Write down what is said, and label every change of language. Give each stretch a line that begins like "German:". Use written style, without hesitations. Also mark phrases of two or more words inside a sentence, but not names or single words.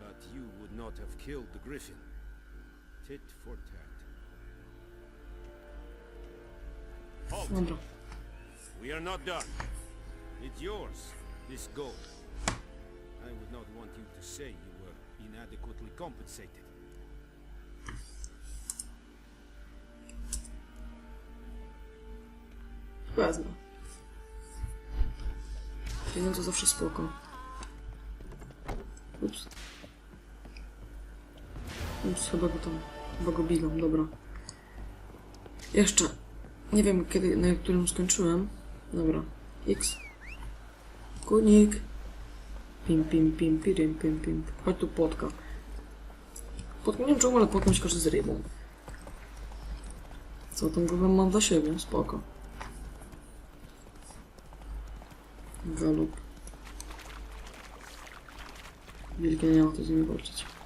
English: But you would not have killed the griffin. Tit for tat. Halt!
Polish: Dobra.
English: We are not done. It's yours, this gold. I would not want you to say you were inadequately compensated.
Polish: Wezmę. Pieniądze zawsze spoko. Ups. Ups, chyba go biją, dobra. Jeszcze. Nie wiem kiedy, na którym skończyłem. Dobra. X. Kunik. Pim, pim, pim, pirim, pim, pim. Chodź tu płotka. Płotka, nie wiem czemu, ale płotka mi się kojarzy z rybą. Co, tą głowę mam dla siebie, spoko. Galup. Wielkie nie ma to z nimi walczyć.